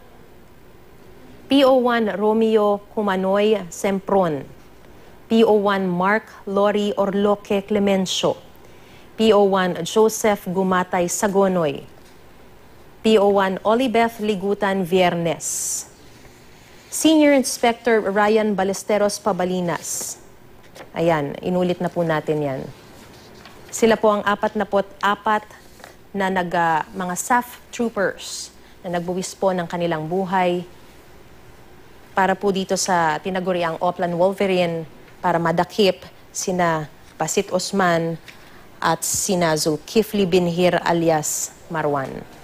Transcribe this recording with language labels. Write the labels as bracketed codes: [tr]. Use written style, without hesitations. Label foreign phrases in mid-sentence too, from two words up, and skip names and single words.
[en] PO1 Romeo Kumanoy Sempron, PO1 Mark Lori Orloque Clemencio, PO1 Joseph Gumatay Sagonoy, PO1 Olibeth Ligutan Viernes, Senior Inspector Ryan Balesteros Pabalinas. [tl] Ayan, inulit na po natin yan. Sila po ang 44 na mga SAF troopers na nagbuwis po ng kanilang buhay para po dito sa tinaguriang Oplan Wolverine para madakip sina Basit Osman at sina Zulkifli Binhir alias Marwan.